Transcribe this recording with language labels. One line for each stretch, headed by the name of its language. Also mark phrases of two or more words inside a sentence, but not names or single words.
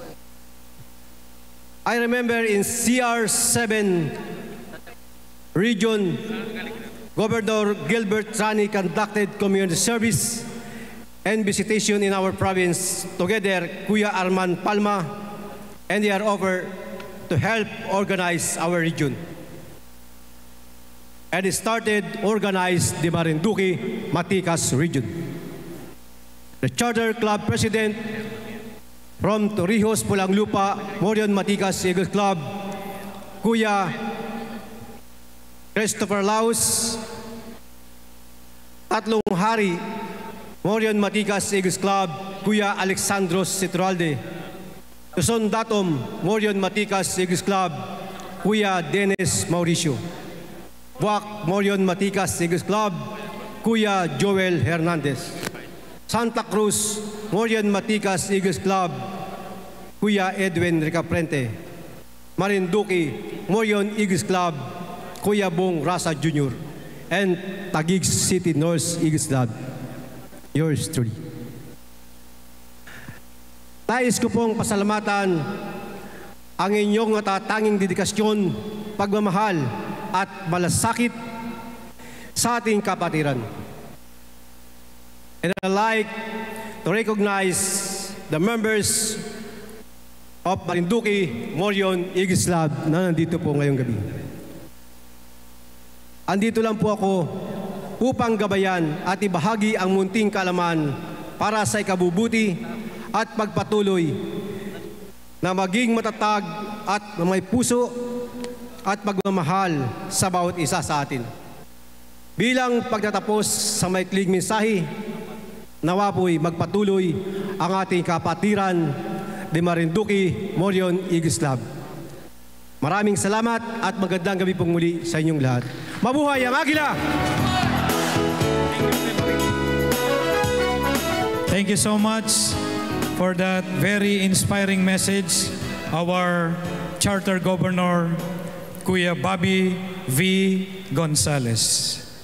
English: I remember in CR7 region, Governor Gilbert Trani conducted community service and visitation in our province together Kuya Arman Palma, and they are over to help organize our region. And it started organize the Marinduque Matikas region. The Charter Club President from Torrijos Pulang Lupa Morion Matikas Eagles Club, Kuya Christopher Laos, tatlong hari, Morion Matikas Eagles Club, Kuya Alexandros Citralde, Luzon Datom, Morion Matikas Eagles Club, Kuya Dennis Mauricio, Buak Morion Matikas Eagles Club, Kuya Joel Hernandez, Santa Cruz, Morion Matikas Eagles Club, Kuya Edwin Ricaprente, Marinduque Morion Eagles Club, Kuya Bong Rasa Jr., and Taguig City North Eagles Club. Yours truly.
Filipino: Nais ko pong pasalamatan ang inyong natatanging dedikasyon, pagmamahal at malasakit sa ating kapatiran.
English: And I'd like to recognize the members of Marinduque Morion Eagles Club
Filipino: na nandito po ngayong gabi. Andito lang po ako upang gabayan at ibahagi ang munting kaalaman para sa ikabubuti at pagpatuloy na maging matatag at may puso at pagmamahal sa bawat isa sa atin. Bilang pagtatapos sa maikling mensahe, nawa po'y magpatuloy ang ating kapatiran de Marinduque Morion Eagles Club. Maraming salamat at magandang gabi pong muli sa inyong lahat. Mabuhay ang Agila!
English: Thank you so much for that very inspiring message, our Charter Governor, Kuya Bobby V. Gonzales.